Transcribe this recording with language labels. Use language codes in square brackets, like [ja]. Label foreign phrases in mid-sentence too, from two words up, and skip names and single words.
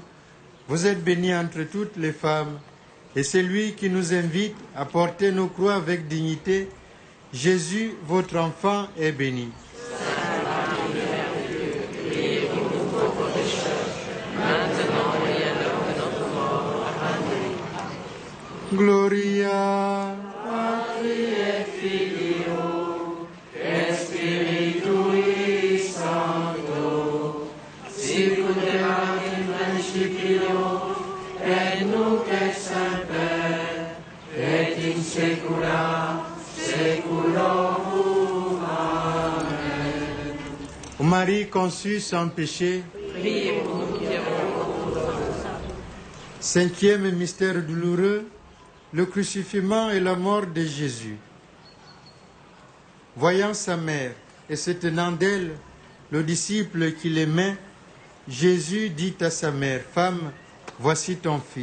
[fr] Vous êtes bénie entre toutes les femmes, et c'est lui qui nous invite à porter nos croix avec dignité. Jésus, votre enfant, est béni. Sainte Marie, Mère de Dieu, priez pour nous pauvres pécheurs, maintenant et à l'heure de notre mort. Amen. [la] Gloria Patri et Filio et Spiritui Sancto, sicut erat in principio, et nunc et semper, et in saecula saeculorum. Amen. [fr] Ô Marie conçue sans péché, Priez pour nous qui avons recours. cinquième mystère douloureux, le crucifixion et la mort de Jésus. Voyant sa mère et se tenant d'elle, le disciple qu'il aimait, Jésus dit à sa mère, « Femme, voici ton fils.